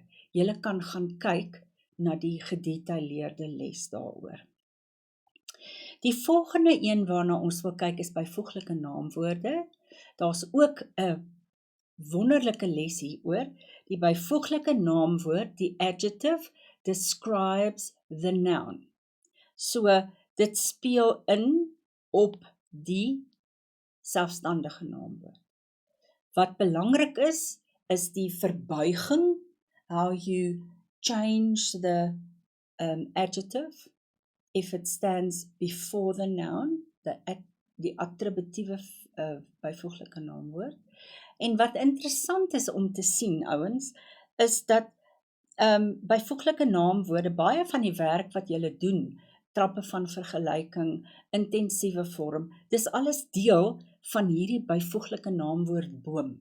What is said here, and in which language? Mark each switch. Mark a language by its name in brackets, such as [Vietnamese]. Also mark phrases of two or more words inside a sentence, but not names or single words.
[Afrikaans] Julle kan gaan kyk na die gedetailleerde les daaroor. Die volgende een waarna ons wil kyk is byvoeglike naamwoorde. Daar's ook 'n wonderlike les hieroor. Die byvoeglike naamwoord, die [English] adjective, describes the noun. [Afrikaans] So, dit speel in op die selfstandige naamwoord. Wat belangrik is die verbuiging, [English] how you change the adjective if it stands before the noun, [Afrikaans] die attributiewe byvoeglike naamwoord. En wat interessant is om te sien, ouens, is dat byvoeglike naamwoorde, baie van die werk wat julle doen, trappe van vergelyking, intensiewe vorm, dis alles deel van hierdie byvoeglike naamwoordboom.